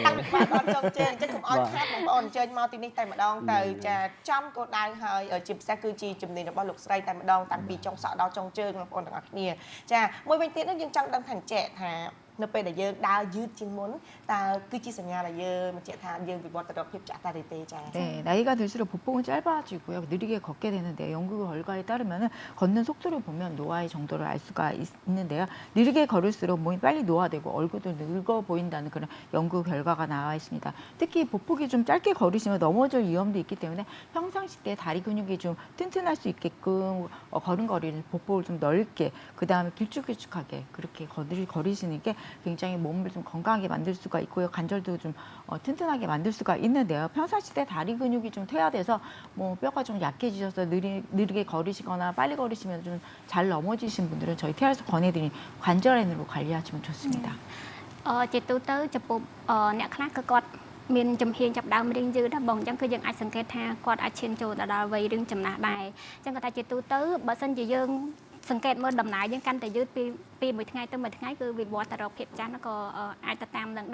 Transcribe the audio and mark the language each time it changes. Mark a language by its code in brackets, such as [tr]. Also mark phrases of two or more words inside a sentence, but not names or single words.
[km] តាំងពីក្បាលដល់ចុងជើងអញ្ចឹងកុំឲ្យខាតបងប្អូនអញ្ជើញមកទីនេះតែម្ដងទៅចាចំគោលដៅហើយជាពិសេសគឺជាជំនាញរបស់លោកស្រីតែម្ដងតាំងពីចុងសក់ដល់ចុងជើងបងប្អូនទាំងអស់គ្នាចាមួយវិញទៀតយើងចង់ដឹងថាចែកថានៅពេលដែលយើងដើរយឺតជាងមុនតើគឺជាសញ្ញាដែលយើងបញ្ជាក់ថាយើងវិវត្តទៅរកភាពចាស់តែទេចា៎ [ko] 네, 나이가 들수록 보폭은 짧아지고요. 느리게 걷게 되는데 연구 결과에 따르면 걷는 속도를 보면 노화의 정도를 알 수가 있는데요. 느리게 걸을수록 몸이 빨리 노화되고 얼굴도 늙어 보인다는 그런 연구 결과가 나와 있습니다. 특히 보폭이 좀 짧게 걸으시면 넘어질 위험도 있기 때문에 평상시 때 다리 근육이 좀 튼튼할 수 있게끔 걸음걸이를 보폭을 좀 넓게 그 다음에 길쭉길쭉하게 그렇게 걸으시는 게 굉장히 몸을 좀 건강하게 만들 수가 있고요. 관절도 좀 튼튼하게 만들 수가 있는데요. 평상시 때 다리 근육이 좀 퇴화돼서 뭐 뼈가 좀 약해지셔서 느리게 걸으시거나 빨리 걸으시면 좀 잘 넘어지신 분들은 저희 TR에서 권해드린 관절엔으로 관리하시면 좋습니다. [km] ជាទូទៅចំពោះអ្នកខ្លះគឺគាត់មានចំហៀងចាប់ដើមរៀងយឺតណាបងអញ្ចឹងគឺយើងអាចសង្កេតថាគាត់អាចឈានចូលដល់វ័យរឿងចំណាស់ដែរអញ្ចឹងគាត់ថាជាទូទៅបើសិនជាយើងសង្កេតមើលដំណើរយើងកាន់តែយឺតពីមួយថ្ងៃទៅមួយថ្ងៃគឺវិវត្តទៅរកភាពចាស់ក៏អាចទៅតាមនឹង